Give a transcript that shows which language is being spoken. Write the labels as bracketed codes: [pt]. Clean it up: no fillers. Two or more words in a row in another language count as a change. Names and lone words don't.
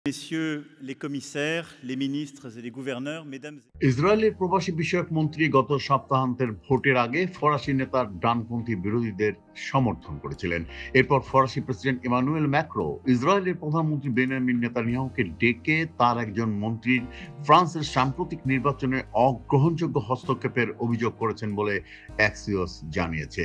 [fr] Messieurs les commissaires, les ministres et les gouverneurs, mesdames [bn] ইসরায়েলের প্রবাসী বিষয়ক মন্ত্রী গত সপ্তাহান্তের ভোটের আগে ফরাসি নেতার ডানপন্থী বিরোধীদের সমর্থন করেছিলেন। এরপর ফরাসি প্রেসিডেন্ট ইমানুয়েল ম্যাক্রো ইসরায়েলের প্রধানমন্ত্রী বেনিয়ামিন নেতানিয়াহুকে ডেকে তার একজন মন্ত্রীর ফ্রান্সের সাম্প্রতিক নির্বাচনে অগ্রহণযোগ্য হস্তক্ষেপের অভিযোগ করেছেন বলে অ্যাক্সিওস জানিয়েছে।